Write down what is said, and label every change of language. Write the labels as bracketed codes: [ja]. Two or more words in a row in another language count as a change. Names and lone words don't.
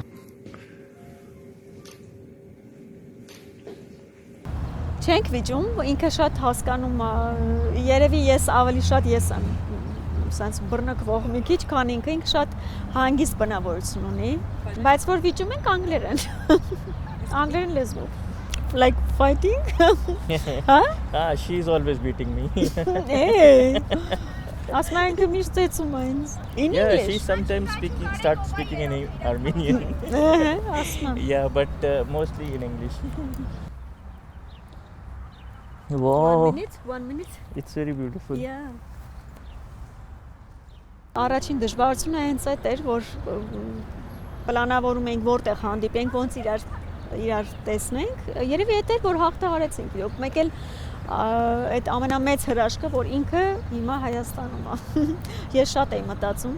[hy] Չենք վիճում, ինքը շատ հասկանում է, երևի ես ավելի շատ ես եմ, սենց բռնկվող մի քիչ, քան ինքը շատ հանգիստ բնավորություն ունի, բայց որ վիճում ենք անգլերեն, անգլերեն լեզվով, [en] like fighting, huh? She's always beating me. [hy] Hey, ասում են ինքը միշտ ծեծում է ինձ, [en] in Yeah, English. she sometimes starts speaking in Armenian. [hy] Ասում եմ. [en] Yeah, but mostly in English. Wow, 1 minute. it's very beautiful. Yeah. [hy] Առաջին դժվարությունը հենց այդ էր, որ պլանավորում ենք որտեղ հանդիպենք, ոնց իրար տեսնենք։ Երևի այդ էր, որ հաղթահարեցինք իրոք։ Մեկ էլ այդ ամենամեծ հրաշքը, որ ինքը հիմա Հայաստանում է։ Ես շատ էի մտածում,